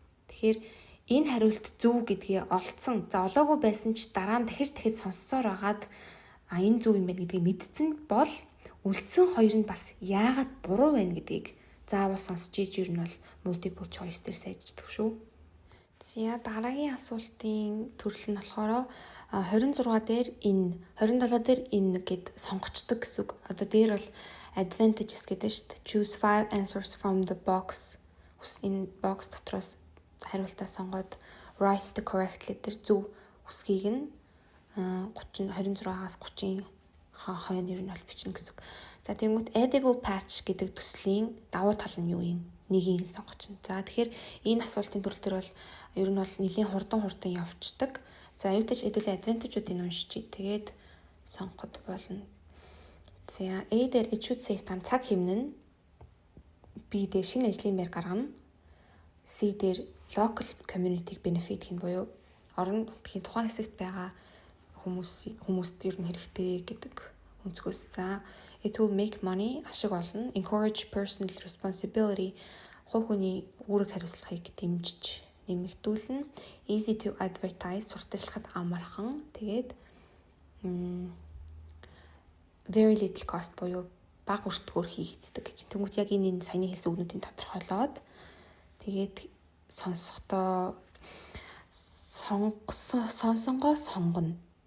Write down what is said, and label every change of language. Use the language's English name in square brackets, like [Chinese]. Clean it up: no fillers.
[Mongolian] Тэгэхээр энэ хариулт зөв гэдгийг олцсон. За олоогүй байсан ч дараа нь дахиж сонссоор агаад энэ зөв юм байна гэдгийг мэдсэн бол үлдсэн хоёр нь бас яагаад буруу байна гэдгийг заавал сонсч ийж ер нь бол multiple choice дээр сайжирдаг шүү. За дараагийн асуултын төрөл нь болохоор 26 дээр энэ 27 дээр энэ гэд сонгочдөг гэсэн үг. Одоо дээр бол advantages гэдэг шүү дээ. [English] Choose 5 answers from the box. [Mongolian] Энэ box дотроос хариултаа сонгоод [English] write the correct letter [Mongolian] зөв үсгийг нь 26-аас 30-ийн хойно ер нь бол бичнэ гэсэн үг. За тэгмэд edible patch гэдэг төслийн давуу тал нь юу юм? Нэгийг сонгочихно. За тэгэхээр энэ асуултын төрөл төр бол ер нь бол нэлийн хурдан явцдаг. За юутай ч хэдүүлээ advantage-уудыг уншчих. Тэгээд сонгоход болно. За A дээр [English] it should save time [Mongolian] цаг хэмнэн. B дээр шинэ ажлын байр гаргана. C дээр [English] local community benefit [Mongolian] гэх нь буюу орон нутгийн тухайн хэсэгт байгаа хүмүүст ер нь хэрэгтэй гэдэг өнцгөөс. За [English] it will make money [Mongolian] ашиг олно. [English] Encourage personal responsibility [Mongolian] хувь хүний үүрэг хариуцлагыг дэмжиж нэмэгдүүлнэ. [English] Easy to advertise [Mongolian] сурталчлахад амархан. Тэгээд [English] very little cost [Mongolian] буюу бага өртгөөр хийгддэг гэж. Тэнгүүт яг энэ саяны хэлсэн үгнүүдийн тодорхойлоод тэгээд сонсохдоо сонсонгоо сонгоно.